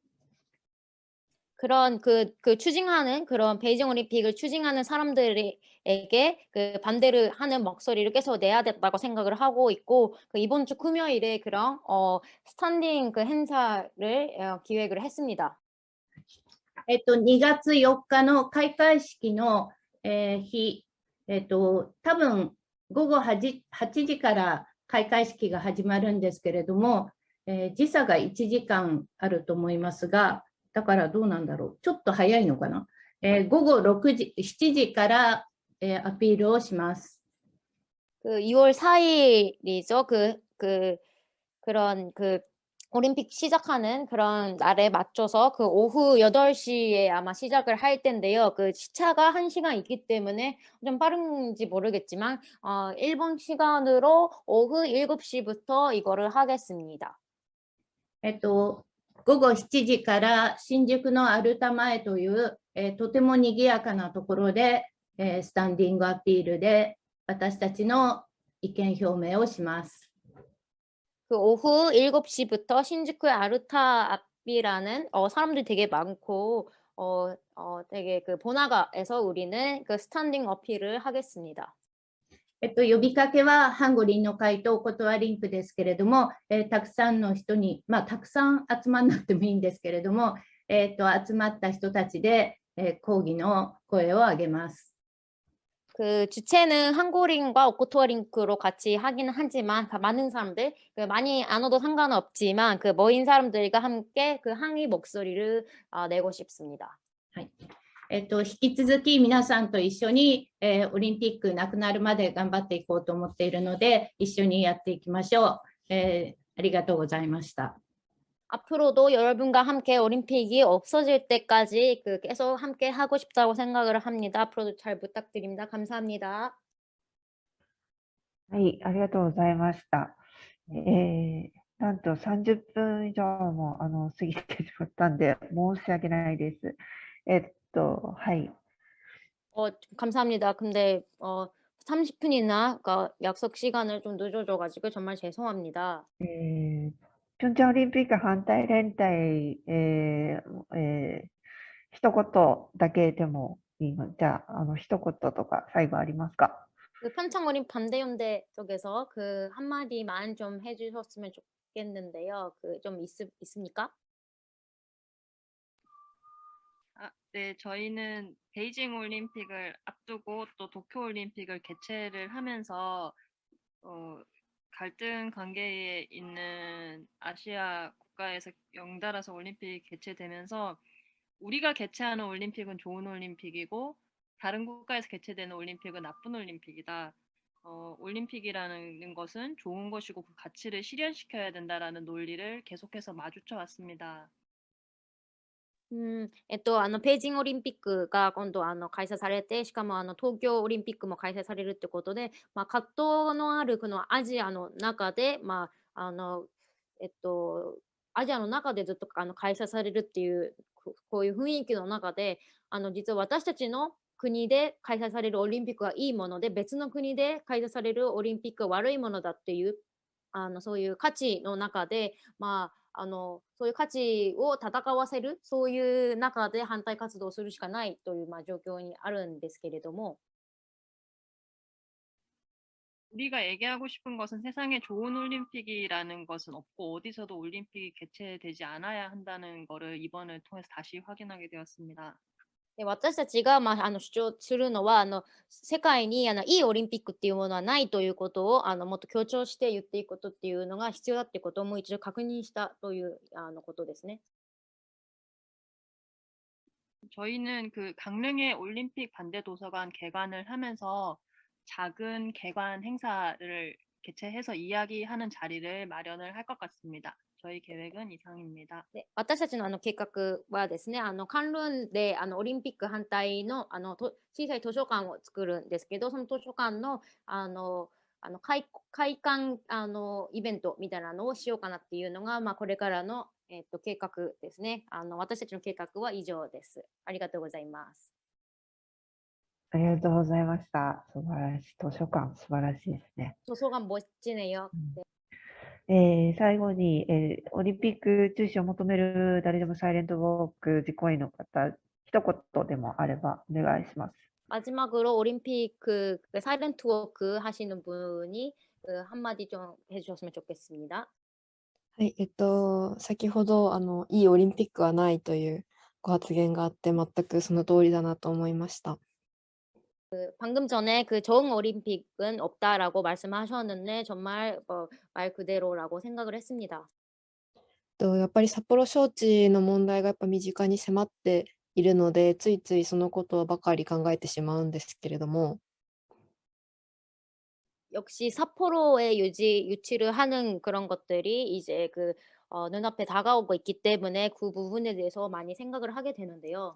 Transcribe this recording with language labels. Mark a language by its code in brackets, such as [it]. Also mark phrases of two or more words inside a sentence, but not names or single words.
[ko] 그런 그 추징하는 그런 베이징 올림픽을 추징하는 사람들에게 그 반대를 하는 목소리를 계속 내야 된다고 생각을 하고 있고 그 이번 주 금요일에 그런 스탠딩 그 행사를 기획을 했습니다. [ja] 2 月4日の開会式の、日、多分午後8時から開会式が始まるんですけれども、時差が1時間あると思いますが、だからどうなんだろう。ちょっと早いのかな。午後7時から、アピールをします。 [ko] 그 2월 4일이죠. 그런 올림픽 시작하는 그런 날에 맞춰서 그 오후 8시에 아마 시작을 할 텐데요. 그 시차가 1시간 있기 때문에 좀 빠른지 모르겠지만 일본 시간으로 오후 7시부터 이거를 하겠습니다. [ja] 午後7時から新宿のアルタ前という、とても賑やかなところで、スタンディングアピールで私たちの意見表明をします。 [ko] 그 오후 7시부터 신주쿠 아르타 앞이라는 사람들이 되게 많고 되게 그 번화가에서 우리는 그 스탠딩 어필을 하겠습니다. [ja] 呼びかけはハンゴリンの会とお断りリンクですけれども、たくさんの人に、たくさん集まらなくてもいいんですけれども、集まった人たちで、抗議の声を上げます。 [ko] 그 주체는 한고링과 오코토어링크로 같이 하기는 하지만 많은 사람들 많이 안 와도 상관없지만 그 모인 사람들과 함께 그 항의 목소리를 내고 싶습니다. [ja] 引き続き皆さんと一緒に、オリンピックなくなるまで頑張っていこうと思っているので一緒にやっていきましょう。ありがとうございました。 [ko] 앞으로도 여러분과 함께 올림픽이 없어질 때까지 계속 함께 하고 싶다고 생각을 합니다. 앞으로도 잘 부탁드립니다. 감사합니다. [ja] はい、ありがとうございました。なんと30分以上も過ぎてしまったんで申し訳ないです。はい。 [ko] 감사합니다. 근데 30분이나 약속 시간을 좀 늦어져가지고 정말 죄송합니다. [ja] ピョンチャンオリンピック反対連帯、一言だけでもいいの。じゃあ、一言とか最後ありますか？ [ko] 그 평창 올림 반대연대 쪽에서 그 한마디만 좀 해주셨으면 좋겠는데요. 그 좀 있습니까? 네, 저희는 베이징 올림픽을 앞두고 또 도쿄 올림픽을 개최를 하면서 갈등 관계에 있는 아시아 국가에서 연달아서 올림픽이 개최되면서 우리가 개최하는 올림픽은 좋은 올림픽이고 다른 국가에서 개최되는 올림픽은 나쁜 올림픽이다. 올림픽이라는 것은 좋은 것이고 그 가치를 실현시켜야 된다라는 논리를 계속해서 마주쳐 왔습니다. [ja] 北京オリンピックが今度開催されて、しかも東京オリンピックも開催されるってことで、葛藤のあるこのアジアの中で、アジアの中でずっと開催されるっていうこういう雰囲気の中で、実は私たちの国で開催されるオリンピックはいいもので、別の国で開催されるオリンピックは悪いものだっていうそういう価値の中で、そういう価値を戦わせる、そういう中で反対活動をするしかないという状況にあるんですけれども、 [ko] 우리가 얘기하고 싶은 것은 세상에 좋은 올림픽이라는 것은 없고 어디서도 올림픽이 개최되지 않아야 한다는 것을 이번을 통해서 다시 확인하게 되었습니다. [ja] 私たちが主張するのは世界にいいオリンピックっていうものはないということをもっと強調して言っていくことっていうのが必要だってことをもう一度確認したということですね。 [ko] 저희는 그 강릉의 올림픽 반대 도서관 개관을 하면서 작은 개관 행사를 개최해서 이야기하는 자리를 마련을 할 것 같습니다. 저희 계획은 이상입니다. [ja] で、私たちの計画はですね、カンルンでオリンピック反対の小さい図書館を作るんですけど、その図書館の開館イベントみたいなのをしようかなっていうのが、これからの計画ですね。私たちの計画は以上です。ありがとうございます。ありがとうございました。素晴らしい。図書館、素晴らしいですね。 [ko] 図書館멋지네요。 [ja] 最後に、オリンピック中止を求める誰でもサイレントウォーク実行委員の方、一言でもあればお願いします。 [ko] 마지막으로 올림픽 사이렌트 워크 하시는 분이 한마디 좀 해주셨으면 좋겠습니다. [ja] はい、先ほどいいオリンピックはないというご発言があって、全くその通りだなと思いました。 [ko] 방금 전에 좋은 올림픽은 없다라고 말씀하셨는데 정말 말 그대로라고 생각을 했습니다. [ja] やっぱり札幌招致の問題がやっぱ身近に迫っているので、ついついそのことばかり考えてしまうんですけれども、 [ko] 역시 삿포로에 유치를 하는 그런 것들이 이제 눈앞에 다가오고 있기 때문에 그 부분에 대해서 많이 생각을 하게 되는데요.